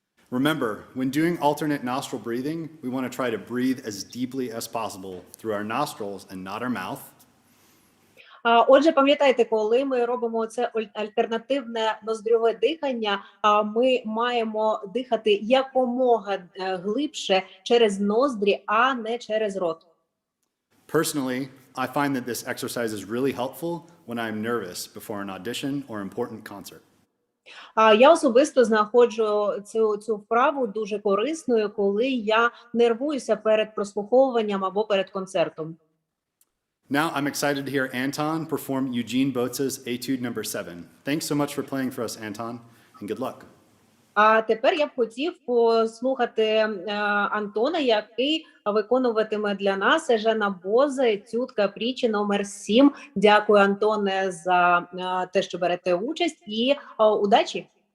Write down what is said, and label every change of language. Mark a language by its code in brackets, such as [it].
[en] Remember, when doing alternate nostril breathing, we want to try to breathe as deeply as possible through our nostrils and not our mouth. [uk] Отже, пам'ятайте, коли ми робимо це альтернативне ноздрьове дихання, ми маємо дихати якомога глибше через ноздрі, а не через рот. [en] Personally, I find that this exercise is really helpful when I'm nervous before an audition or important concert. [uk] Я особисто знаходжу цю вправу дуже корисною, коли я нервуюся перед прослуховуванням або перед концертом. [en] Now I'm excited to hear Anton perform Eugene Boza's Etude number 7. Thanks so much for playing for us, Anton, and good luck. [uk] А тепер я б хотів послухати Антона, який виконуватиме для нас Ежена Боза, етюд Капрічі номер 7. Дякую, Антоне, за те, що берете участь, і удачі!